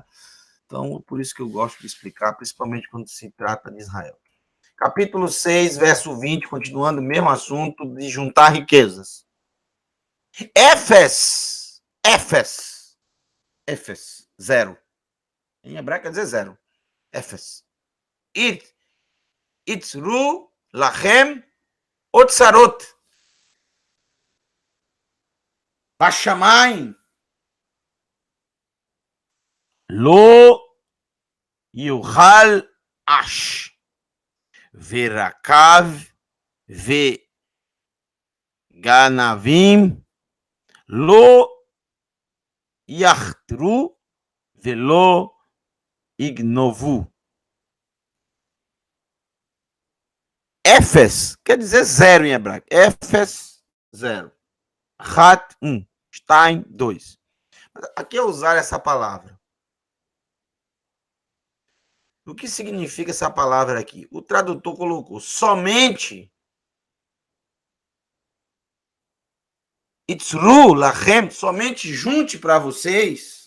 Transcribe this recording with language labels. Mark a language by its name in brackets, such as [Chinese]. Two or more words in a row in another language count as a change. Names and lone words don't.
[Portuguese] Então, por isso que eu gosto de explicar, principalmente quando se trata de Israel. Capítulo 6, verso 20, continuando o mesmo assunto de juntar riquezas. Éfes, zero. Em hebraico quer dizer zero. [Hebrew] אפס. אצרו לכם אוצרות. Bashamayim. לא יוכל עש. ורקב וגנבים. לא יחתרו ולא יגנבו. [Portuguese] Éfes quer dizer zero em hebraico. Éfes, zero. Hat, 1. Stein, 2. Aqui é usar essa palavra. O que significa essa palavra aqui? O tradutor colocou somente [Hebrew] אצרו, לכם, [Portuguese] somente junte para vocês.